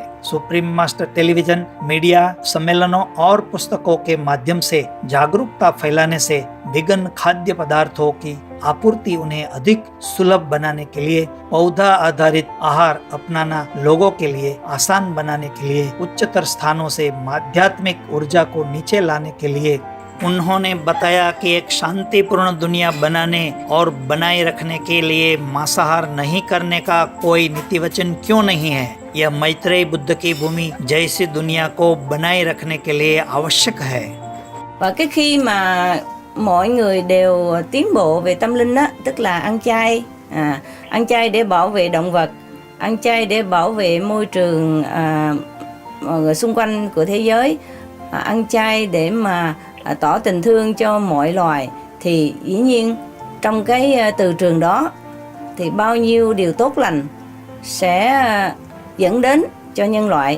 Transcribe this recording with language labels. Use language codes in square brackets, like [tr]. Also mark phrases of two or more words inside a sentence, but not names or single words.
[hi] सुप्रीम मास्टर टेलीविजन, मीडिया, सम्मेलनों और पुस्तकों के माध्यम से जागरूकता फैलाने से वीगन खाद्य पदार्थों की आपूर्ति उन्हें अधिक सुलभ बनाने के लिए, पौधा आधारित आहार अपनाना लोगों के लिए आसान बनाने के लिए, उच्चतर स्थानों से आध्यात्मिक ऊर्जा को नीचे लाने के लिए उन्होंने बताया कि एक शांतिपूर्ण दुनिया बनाने और बनाए रखने के लिए मांसाहार नहीं करने का कोई नीति वचन क्यों नहीं है। यह मैत्रेय बुद्ध की भूमि जैसी दुनिया को बनाए रखने के लिए आवश्यक है। [vi] Và cái khi mà mọi người đều tiến bộ về tâm linh á, tức là ăn chay để bảo vệ động vật, ăn chay để bảo vệ môi trường xung quanh của thế giới, ăn chay để mà tỏ tình thương cho mọi loài, thì dĩ nhiên trong cái từ trường đó thì bao nhiêu điều tốt lành sẽ dẫn đến cho nhân loại.